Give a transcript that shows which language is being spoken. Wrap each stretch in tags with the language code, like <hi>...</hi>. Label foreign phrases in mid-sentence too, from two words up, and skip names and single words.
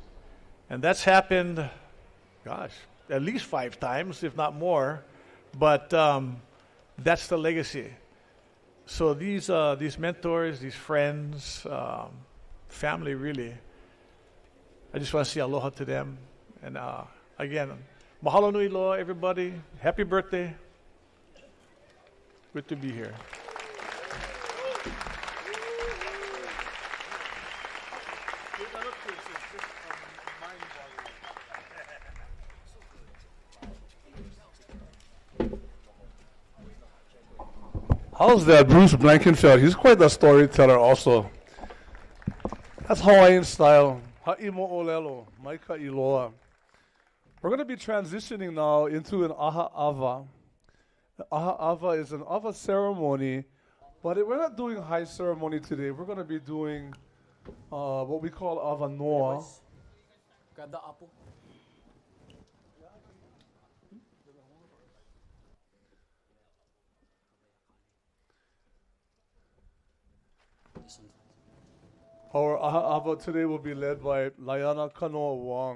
<en>And that's happened, gosh, at least 5 times, if not more. But that's the legacy. So these mentors, these friends, family really, I just want to say aloha to them. And again,</en> <haw>mahalo nui loa,</haw> <en>everybody. Happy birthday. Good to be here. How's that, Bruce Blankenfeld? He's quite the storyteller also. That's Hawaiian style.</en> <haw>Haʻi mo ʻolelo, maika iloa.</haw> <en>We're going to be transitioning now into an</en> <haw>aha ava.</haw> <en>The</en> <haw>aha ava</haw> <en>is an ava ceremony, but we're not doing high ceremony today. We're going to be doing what we call</en> <haw>ava noa.</haw> <en>Our</en> <haw>aha ava</haw> <en>today will be led by Laiana Kanoa Wong.</en>